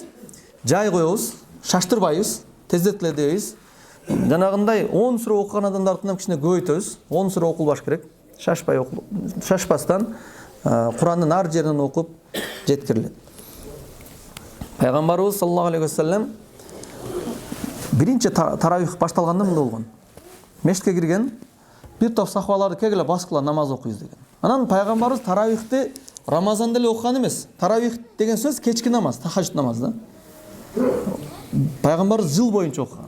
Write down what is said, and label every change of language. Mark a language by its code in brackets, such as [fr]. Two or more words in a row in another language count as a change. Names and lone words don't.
[ky] Жай коебуз, шаштырбайбыз, тездетиле дейбиз. Жанагындай 10 сүрө окуган адамдардын кичине көбөйтөбүз. 10 сүрө окулбаш керек. Шашпастан Курандын ар жеринен окуп жеткирилет. Пайгамбарыбыз [ar] صلى الله عليه وسلم [ky] биринчи таравих башталганда мындай болгон. Мешитке кирген, бир топ сахабаларды кегиле баскыла намаз окуйбуз деген. Анан пайгамбарыбыз таравихти Рамазанда эле окуган эмес. Таравих деген сөз кечки намаз, тахажжуд намаз да. Пайгамбарыбыз жыл боюнча окуган.